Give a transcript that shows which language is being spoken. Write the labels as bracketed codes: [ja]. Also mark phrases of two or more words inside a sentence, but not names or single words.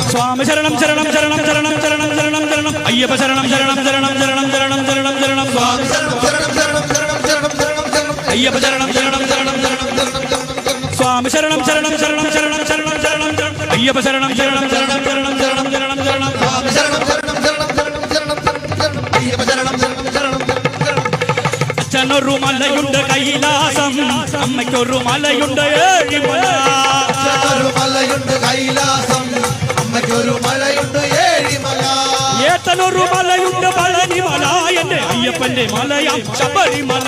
[ta] சுவாமி சரணம் சரணம் சரணம் சரணம் சரணம் சரணம் சரணம் ஐயப்ப சரணம் சரணம் சரணம் சரணம் சரணம் சரணம் சரணம் சுவாமி சரணம் சரணம் சரணம் சரணம் சரணம் சரணம் சரணம் ஐயப்ப சரணம் சரணம் சரணம் சரணம் சுவாமி சரணம் சரணம் சரணம் சரணம் சரணம் சரணம் ஐயப்ப சரணம் சரணம் சரணம் சரணம் சரணம் சரணம் சரணம் சுவாமி சரணம் சரணம் சரணம் சரணம் சரணம் சரணம் ஐயப்ப சரணம் சரணம் சரணம் [ml] അച്ഛനൊരു മലയുണ്ട് കൈലാസം അമ്മയ്ക്കൊരു മലയുണ്ട് ഏഴിമല അച്ഛനൊരു മലയുണ്ട് കൈലാസം അമ്മയ്ക്കൊരു മലയുണ്ട് ഏഴിമല ഏത്തനൊരു മലയുണ്ട് പളനിമല എന്റെ അയ്യപ്പന്റെ മലയാം ശബരിമല